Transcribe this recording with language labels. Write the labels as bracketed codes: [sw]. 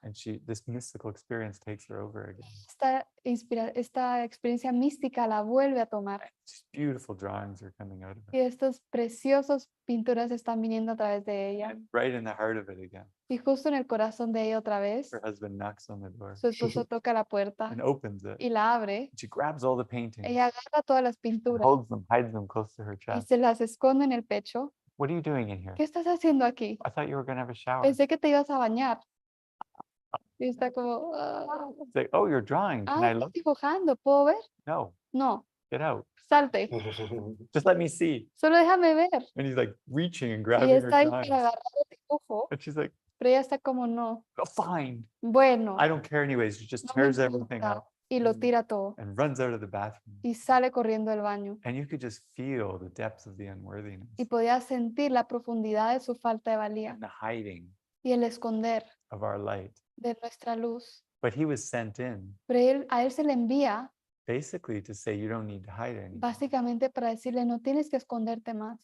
[en] And this mystical experience takes her over again. [es] Esta experiencia mística la vuelve a tomar. [en] Just beautiful drawings are coming out of [es] Y [en] it. [es] estos preciosos pinturas están viniendo a través de ella. [en] And right in the heart of it again, [es] Y justo en el corazón de ella otra vez, [en] her husband knocks on the door [es] su esposo toca la puerta [en] and opens it. [es] y la abre. [en] She grabs all the paintings, [es] Ella agarra todas las [en] and [es] pinturas [en] holds them, hides them close to her [es] y [en] chest. [es] se las esconde en el pecho. [en] What are you doing in here? [es] ¿Qué estás haciendo aquí? [en] I thought you were going to have a shower. [es] Pensé que te ibas a bañar. Y está como, [en] It's like, "Oh, you're drawing. Can I [es] estás [en] look?" [es] dibujando, ¿puedo ver? [en] No, [es] No, [en] get out. [es] salte, [en] Just let me see. [es] solo déjame ver. [en] And he's like reaching and [es] Y [en] grabbing her [es] está ahí para [en] drawings. [es] agarrar el dibujo, [en] And she's like, [es] pero ella está como, no, [en] "Oh, fine. [es] bueno, [en] I don't care anyways." She just [es] no me [en] tears everything [es] importa. [en] up [es] Y lo tira todo [en] and runs out of the bathroom. [es] y sale corriendo del baño. [en] And you could just feel the depths of the unworthiness [es] Y podía sentir la profundidad de su falta de valía [en] and the hiding [es] y el esconder [en] of our light. [es] de nuestra luz. [en] But he was sent in [es] Pero a él se le envía [en] basically to say you don't need to hide anymore, [es] básicamente para decirle, no tienes que esconderte más,